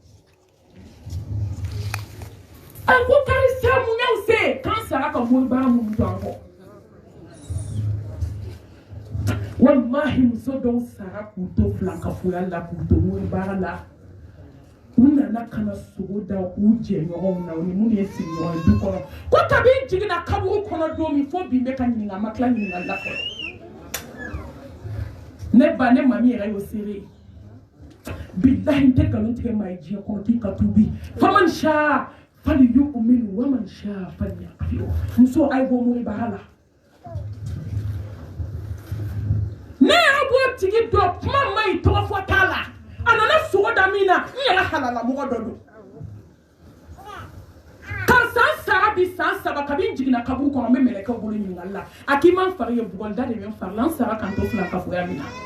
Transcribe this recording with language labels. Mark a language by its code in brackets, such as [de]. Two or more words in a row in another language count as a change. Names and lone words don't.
[bm] a ko karisa mun y'aw se k'an sara ka moribara mun to an kɔ wallahi muso dɔw sara k'u to filankafoya la k'u to moribara la u nana ka na sogo da u jɛɲɔgɔnw na u ni minnu ye sigiɲɔgɔn ye du kɔnɔ ko kabi jiginna kaburu kɔnɔ don min fo bi n bɛ ka ɲininka a ma tila ɲininkali la fɔlɔ ne ba ne mami yɛrɛ y'o seere bilahi n tɛ nkalon tigɛ maa ye diɲɛ kɔnɔ k'i ka tuubi [ar] فمن شاء فليؤمن ومن شاء فليكفر [bm] muso a ye bɔ moribara la ne y'a bɔ tigi dɔ kuma ma ɲi tɔgɔ fɔ t'a la a nana sogo da min na n yɛrɛ halala mɔgɔ dɔ don ka san sara bi san saba kabi n jiginna kaburu kɔnɔ n bɛ mɛlɛkɛw bolo ɲininkali la a k'i ma n fari ye bugɔlida de bɛ n fari la n sara ka n to filankafoya min na